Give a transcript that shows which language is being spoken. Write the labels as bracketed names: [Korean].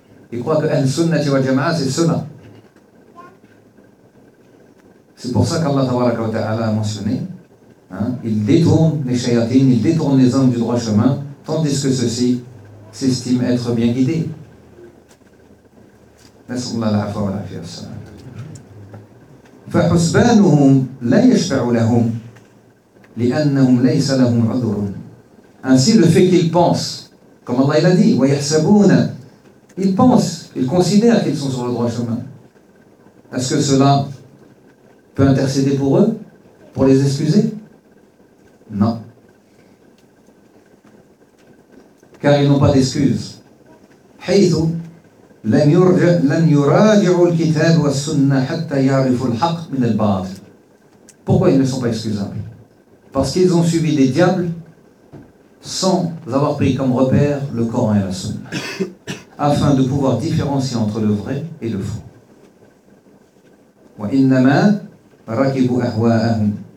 [French] Il croit que Al-Sunna wa Jama'a, c'est cela. C'est pour ça qu'Allah tabaraka wa ta'ala a mentionné. Il détourne les shayatines, il détourne les hommes du droit chemin, tandis que ceux-ci s'estiment être bien guidés. [Arabic] نسأل الله العفو والعافية والسلامة. فحسبانهم لا يشفع لهم لأنهم ليس لهم عذر. [French] Ainsi le fait qu'ils pensent, comme Allah l'a dit, ويحسبون, ils pensent, ils considèrent qu'ils sont sur le droit chemin. Est-ce que cela peut intercéder pour eux, pour les excuser? Non. Car ils n'ont pas d'excuses. [Arabic] حيث لن يراجع الكتاب والسنة حتى يعرف الحق من الباطل. [French] Pourquoi ils ne sont pas excusables? Parce qu'ils ont suivi des diables sans avoir pris comme repère le Coran et la Sunna, afin de pouvoir différencier entre le vrai et le faux. [Arabic] وإنما ركبوا أهواءهم.